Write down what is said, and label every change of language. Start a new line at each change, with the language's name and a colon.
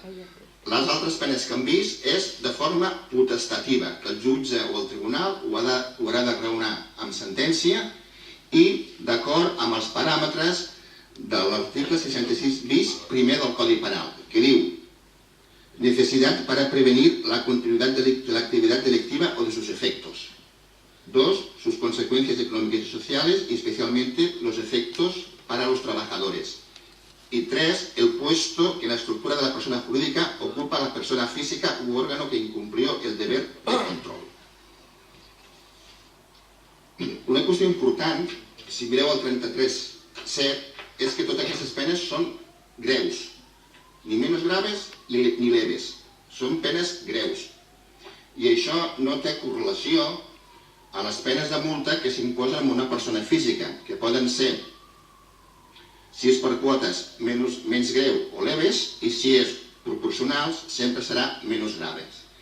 Catalan: Les altres penes que hem vist és de forma potestativa, que el jutge o el tribunal ho haurà de raonar amb sentència i d'acord amb els paràmetres de l'article 66 bis primer del Codi Penal, que diu
Spanish: necesidad para prevenir la continuidad de la actividad delictiva o de sus efectos. 2. Sus consecuencias económicas y sociales, y especialmente los efectos para los trabajadores. Y 3. El puesto que en la estructura de la persona jurídica ocupa la persona física u órgano que incumplió el deber de control.
Catalan: Una qüestió important, si mireu el 33.7, és que totes aquestes penes són greus, ni menys graves ni leves, són penes greus. I això no té correlació a les penes de multa que s'imposen a una persona física, que poden ser, si és per quotes, menys greu o leves, i si és proporcionals, sempre serà menys graves.